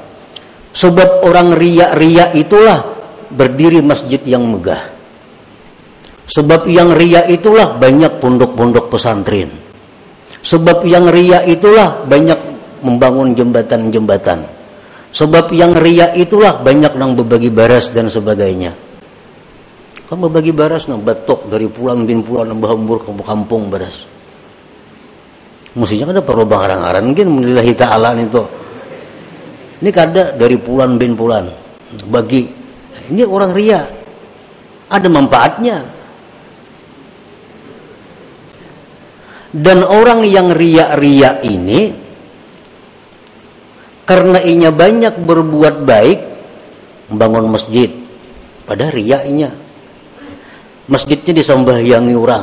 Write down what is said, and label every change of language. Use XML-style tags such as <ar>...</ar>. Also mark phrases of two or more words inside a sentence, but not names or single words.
<bjn>Sebab orang riya itulah berdiri masjid yang megah. Sebab yang riya itulah banyak pondok-pondok pesantren. Sebab yang riya itulah banyak membangun jembatan-jembatan. Sebab yang riya itulah banyak nang berbagi baras dan sebagainya. Kan berbagi baras nang batok dari pulang bin pulang nang bahambur kampung baras. Mestinya ada perlu barang-barang mungkin</bjn> <ar>لله تعالى</ar> <bjn>itu. Ini kada dari pulan bin pulan bagi. Ini orang riya. Ada manfaatnya. Dan orang yang riya-riya ini karena inya banyak berbuat baik, membangun masjid, pada riya-nya masjidnya disembahyangi orang.</bjn>